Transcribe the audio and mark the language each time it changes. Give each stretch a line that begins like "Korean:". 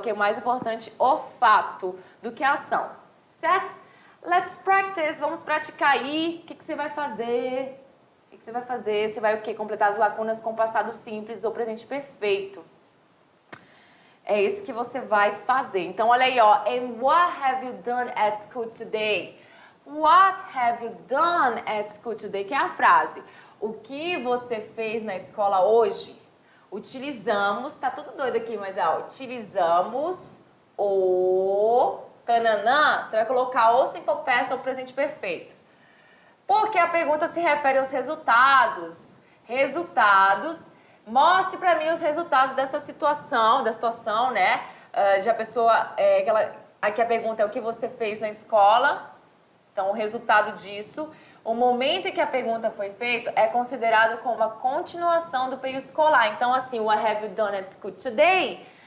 Portuguese: Aqui é mais importante o fato do que a ação, certo?
English: Let's practice,
Portuguese: vamos praticar aí. O que você vai fazer? Você vai o quê? Completar as lacunas com passado simples ou presente perfeito. É isso que você vai fazer. Então, olha aí, ó.
English: And what have you done at school today? What have you done at school today?
Portuguese: Que é a frase. O que você fez na escola hoje? Utilizamos, tá tudo doido aqui, mas utilizamos o tananã, você vai colocar ou simple past ou presente perfeito. Porque a pergunta se refere aos resultados. Resultados. Mostre para mim os resultados dessa situação, né? De a pessoa, aqui a pergunta é o que você fez na escola. Então, o resultado disso. O momento em que a pergunta foi feita é considerado como uma continuação do período escolar.
English: Então, assim, what have you done at school today?